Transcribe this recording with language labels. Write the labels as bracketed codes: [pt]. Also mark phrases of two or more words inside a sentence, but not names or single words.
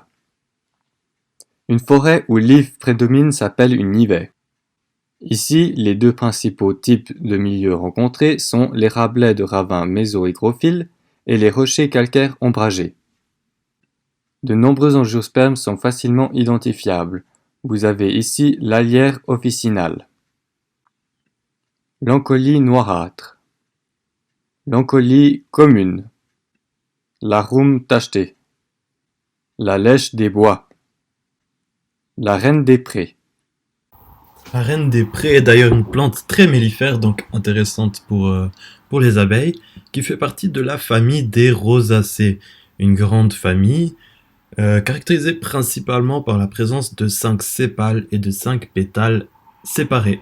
[fr] Une forêt où l'if prédomine s'appelle une nivée. Ici, les 2 principaux types de milieux rencontrés sont les rablets de ravins mésohygrophiles et les rochers calcaires ombragés. De nombreux angiospermes sont facilement identifiables. Vous avez ici l'Alière officinale, l'Ancolie noirâtre, l'Ancolie commune, l'Arum tachetée, la lèche des bois, la reine des prés. La reine des prés est d'ailleurs une plante très mellifère, donc intéressante pour les abeilles, qui fait partie de la famille des rosacées, une grande famille caractérisée principalement par la présence de 5 sépales et de 5 pétales séparés.